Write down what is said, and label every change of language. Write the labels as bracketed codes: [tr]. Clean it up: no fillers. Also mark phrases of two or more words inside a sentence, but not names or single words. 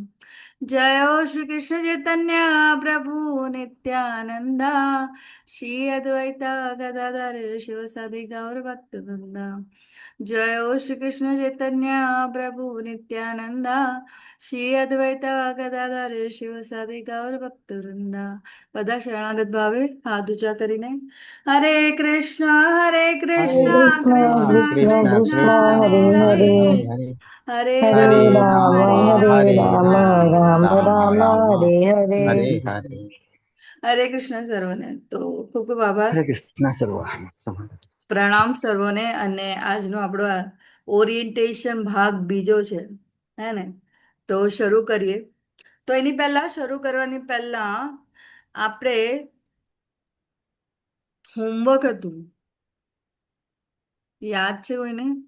[hi] जय श्री कृष्ण चैतन्य प्रभु नित्यानंद श्री अद्वैत गदाधर शिवसादि गौर भक्त वृंद. जय श्री कृष्ण चैतन्य प्रभु नित्यानंद श्री अद्वैत गदाधर शिवसादि गौर भक्त वृंद. [gu] બધા શરણાગત ભાવે હાથ ઊંચા કરીને હરે [hi] हरे [gu] કૃષ્ણ [hi] कृष्णा [gu] કૃષ્ણ [hi] कृष्ण [gu] કૃષ્ણ [hi] कृष्ण [gu] હરે [hi] हरे [gu] હરે [hi] हरे हरे [gu] હરે [hi] हरे [gu] રામ [hi] हरे राम राम [gu] હરે [hi] हरे [gu] રામ [hi] हरे राम राम राम राम राम राम हरे हरे हरे हरे. [gu] હરે કૃષ્ણ સર્વને. તો ખૂબ ખૂબ આભાર. હરે કૃષ્ણ સર્વ સમાન. પ્રણામ સર્વોને. અને આજનો આપણો ઓરિએન્ટેશન ભાગ બીજો છે, હે ને? તો શરૂ કરીએ. તો એની પહેલા શરૂ કરવાની પહેલા આપણે હોમવર્ક હતું, યાદ છે કોઈને?